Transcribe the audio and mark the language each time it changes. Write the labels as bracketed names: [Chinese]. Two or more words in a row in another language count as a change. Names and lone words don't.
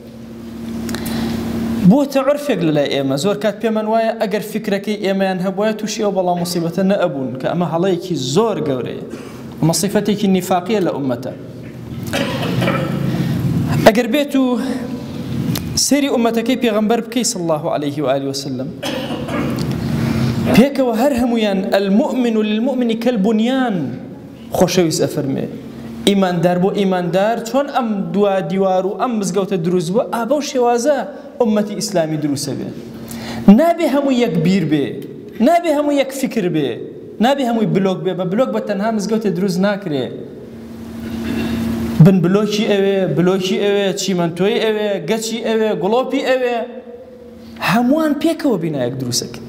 [Central Kurdish] بۆتە عورفێک لەلای ئێمە. زۆر کات پێمان وایە ئەگەر فکرەکەی ئێمەیان هەبوایە تووشی ئەو بەڵام موسیبەتە نەئەبوون، کە ئەمە هەڵەیەکی زۆر گەورەیە، ئەمە سیفەتێکی نیفاقیە لە ئومەتە. ئەگەر بێت و سەیری ئومەتەکەی پێغەمبەر بکەی [Arabic] صلی الله عليه وآله وسلم، [Central Kurdish] پێکەوە هەر هەمویان [Arabic] المؤمن للمؤمن كالبنيان [Central Kurdish] خۆشەویست ئەفەرمێ. ئیماندار بۆ ئیماندار چۆن ئەم دوا دیوار و ئەم مزگەوتە دروست بووە، ئابە و شێوازە ئومەتی ئیسلامی دروستە بێ. نابێ هەموو یەک بیر بێ، نابێ هەموو یەک فکر بێ، نابێ هەمووی بلۆک بێ. بە بلۆک بە تەنها مزگەوتە دروست ناکرێ. بن بلۆکی ئەوێ، بلۆکی ئەوێ، چیمەنتۆی ئەوێ، گەچی ئەوێ، گڵۆپی ئەوێ، هەمووان پێکەوە بینایەک دروستەکە.